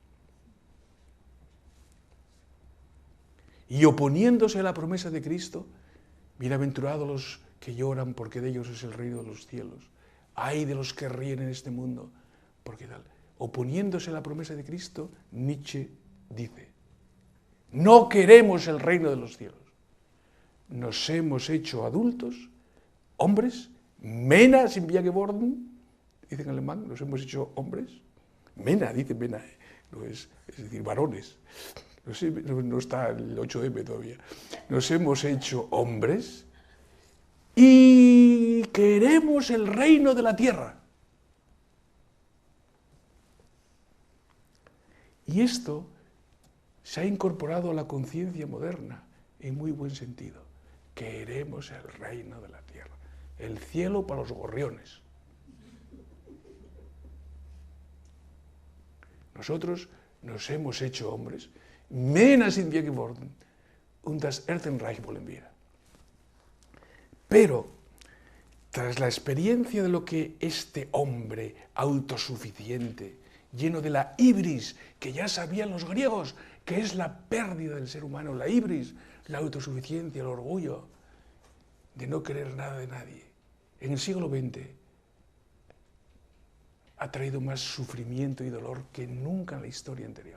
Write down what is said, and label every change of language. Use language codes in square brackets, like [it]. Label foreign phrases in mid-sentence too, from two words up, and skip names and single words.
[es] Y oponiéndose a la promesa de Cristo, bienaventurados los que lloran porque de ellos es el reino de los cielos. Ay de los que ríen en este mundo, porque tal. Oponiéndose a la promesa de Cristo, Nietzsche dice, no queremos el reino de los cielos. Nos hemos hecho adultos, hombres, [de] Männer sind wir geworden, [es] dice en alemán, nos hemos hecho hombres. Männer, dice Männer, no es decir, varones. No está el 8M todavía. Nos hemos hecho hombres y queremos el reino de la tierra. Y esto se ha incorporado a la conciencia moderna, en muy buen sentido. Queremos el reino de la tierra, el cielo para los gorriones. Nosotros nos hemos hecho hombres, [de] Männer sind wir geworden, und das Erdenreich wollen wir. [es] Pero, tras la experiencia de lo que este hombre autosuficiente, lleno de la ibris, que ya sabían los griegos, que es la pérdida del ser humano, la ibris, la autosuficiencia, el orgullo, de no querer nada de nadie, en el siglo XX ha traído más sufrimiento y dolor que nunca en la historia anterior.